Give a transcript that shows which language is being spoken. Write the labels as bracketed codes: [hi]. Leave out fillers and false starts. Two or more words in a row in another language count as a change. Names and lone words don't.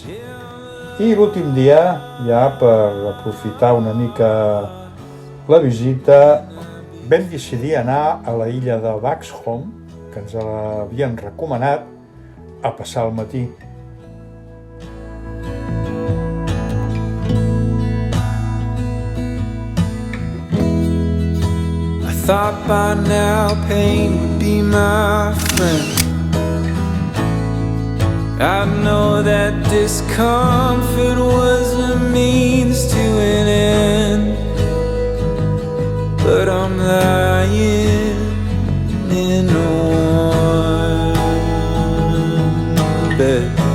[ca] I l'últim dia, ja per aprofitar una mica la visita, vam decidir anar a la illa de Vaxholm, que ens l'havien recomanat, a passar el matí. [en] I thought by now pain would be my friend. I know that discomfort was a means to an end, but I'm lying in a warm bed.